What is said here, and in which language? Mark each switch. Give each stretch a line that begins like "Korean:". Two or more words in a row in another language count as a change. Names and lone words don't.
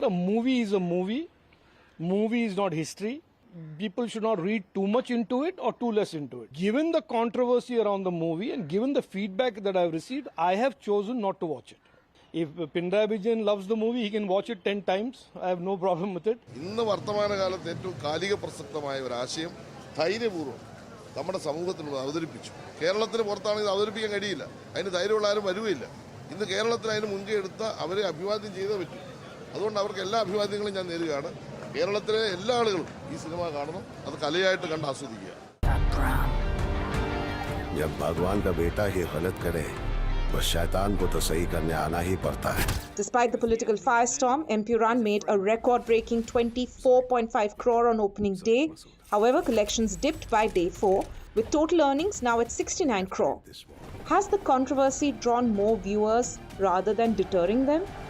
English: A movie is a movie. Movie is not history. People should not read too much into it or too less into it. Given the controversy around the movie and given the feedback that I have received, I have chosen not to watch it. If Pinarayi Vijayan loves the movie, he can watch it 10 times. I have no problem with it.
Malayalam: ഇന്ന് വർത്തമാനകാലത്ത് ഏറ്റവും കാലിക പ്രസക്തമായ ഒരു ആശയം ധൈര്യപൂർവ്വം നമ്മുടെ സമൂഹത്തിനോട് അവതരിപ്പിച്ചു. കേരളത്തിന് പുറത്താണെങ്കിൽ ഇത് അവതരിപ്പിക്കാൻ കഴിയില്ല. അതിന് ധൈര്യമുള്ള ആരും വരുകയില്ല. ഇന്ന് കേരളത്തിൽ അതിന് മുൻകൈ എടുത്ത അവരെ അഭിവാദ്യം ചെയ്തേ പറ്റും. അതുകൊണ്ട് അവർക്ക് എല്ലാ അഭിവാദ്യങ്ങളും ഞാൻ നേരുകയാണ്. കേരളത്തിലെ എല്ലാ ആളുകളും ഈ സിനിമ കാണണം. അത് കലയായിട്ട് കണ്ട് ആസ്വദിക്കുക.
Hindi: जब भगवान का बेटा ही गलत करे बस शैतान को तो सही करने आना ही पड़ता है.
English: Despite the political firestorm, Empuran made a record-breaking 24.5 crore on opening day. However, collections dipped by day 4, with total earnings now at 69 crore. Has the controversy drawn more viewers rather than deterring them?